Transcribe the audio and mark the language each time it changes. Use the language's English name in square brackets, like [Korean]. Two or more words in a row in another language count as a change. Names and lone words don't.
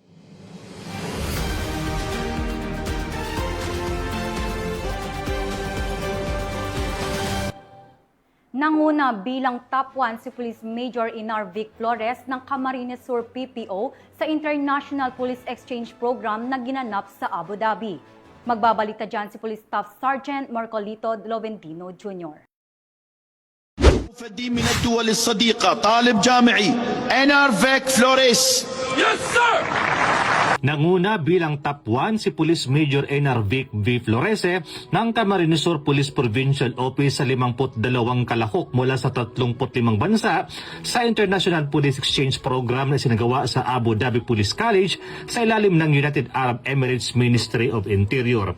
[Filipino] Nanguna bilang top 1 si Police Major Inar Vic Flores ng Camarines Sur PPO sa International Police Exchange Program na ginanap sa Abu Dhabi. Magbabalita dyan si Police Staff Sergeant Marcolito Lovendino Jr. [Arabic] مفدي من الدول الصديقة طالب جامعي إنار فيك فلوريس. [English] Yes, sir! [Filipino] Nanguna bilang top 1 si Police Major Enar Vic V. Florese ng Camarines Sur Police Provincial Office sa 52 kalahok mula sa 35 bansa sa International Police Exchange Program na sinagawa sa Abu Dhabi Police College sa ilalim ng United Arab Emirates Ministry of Interior.